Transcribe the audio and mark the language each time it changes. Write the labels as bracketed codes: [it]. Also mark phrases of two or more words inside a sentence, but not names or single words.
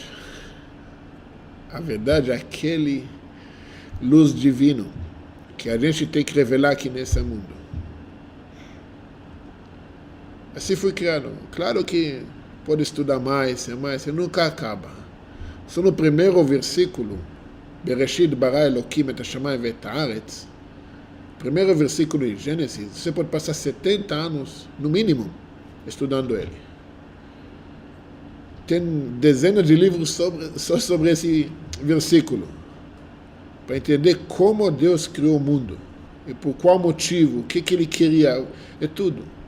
[pt] A verdade é aquele luz divino que a gente tem que revelar aqui nesse mundo. Assim foi criado. Claro que pode estudar mais, e nunca acaba. Só no primeiro versículo, [he] בראשית ברא אלהים את השמים ואת הארץ, [pt] primeiro versículo de Gênesis, você pode passar 70 anos, no mínimo, estudando ele. Tem dezenas de livros só sobre esse versículo, para entender como Deus criou o mundo, e por qual motivo, o que ele queria, é tudo.